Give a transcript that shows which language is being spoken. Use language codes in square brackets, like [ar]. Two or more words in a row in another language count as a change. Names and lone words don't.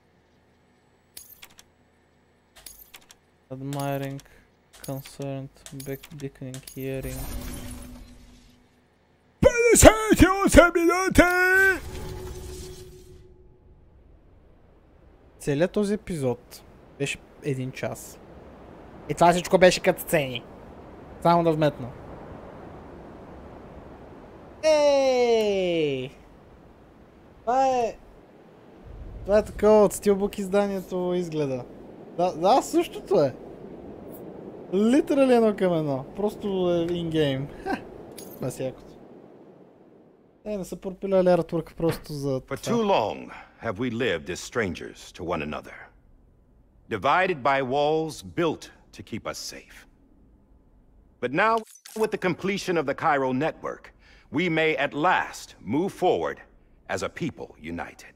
[en] Admiring, concerned, beckoning, hearing. [bg] 58 минути! Целият този епизод беше 1 час. И това всичко беше като сцени. Само да вметна. Ей! Това е такова от Steelbook изданието изгледа. Да, същото е. Литерали едно към едно. Просто е ингейм. Без якото. Не са пропиляли артворк просто за това. [en] For too long have we lived as strangers to one another. Divided by walls built to keep us safe. But now, with the completion of the Chiral network, we may at last move forward as a people united.